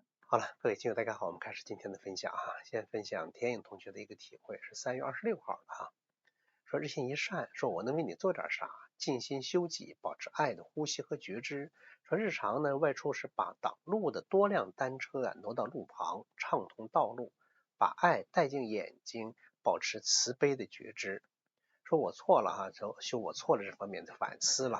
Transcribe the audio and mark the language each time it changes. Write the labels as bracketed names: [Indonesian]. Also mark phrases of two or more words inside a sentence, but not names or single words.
[Chinese] 好了，各位聽友大家好，我們開始今天的分享哈。先分享田颖同学的一个体会，是3月26號的哈。說日行一善，說我能為你做點啥？靜心修己，保持愛的呼吸和覺知。說日常呢，外出時把擋路的多輛單車挪到路旁，暢通道路，把愛帶進眼睛，保持慈悲的覺知。說我錯了哈，修我錯了這方面的反思了。